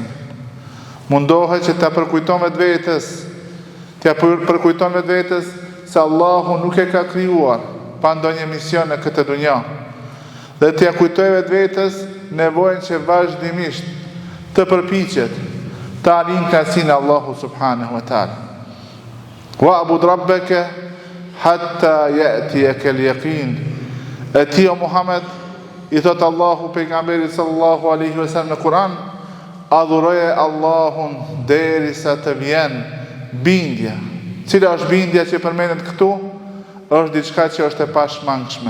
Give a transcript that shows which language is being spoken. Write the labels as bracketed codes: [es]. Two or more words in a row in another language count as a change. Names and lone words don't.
[sq] Mundohet që të përkujton vetvetes, të përkujton vetvetes se Allahu nuk e ka krijuar pa ndonjë mision në këtë dunja. Dhe të kujtoj vetvetes nevojën që vazhdimisht të përpiqet të arrin kënaqësinë e Allahut [ar] سبحانه وتعالى. واعبد ربك حتى يأتيك اليقين. [sq] E ti o Muhammed, i thot Allahu pejgamberit [ar] صلى الله عليه وسلم [sq] në Kur'an, adhuroje Allahun derisa të vjen bindja. Cila është bindja që përmendet këtu? Është diçka që është e pashmangshme.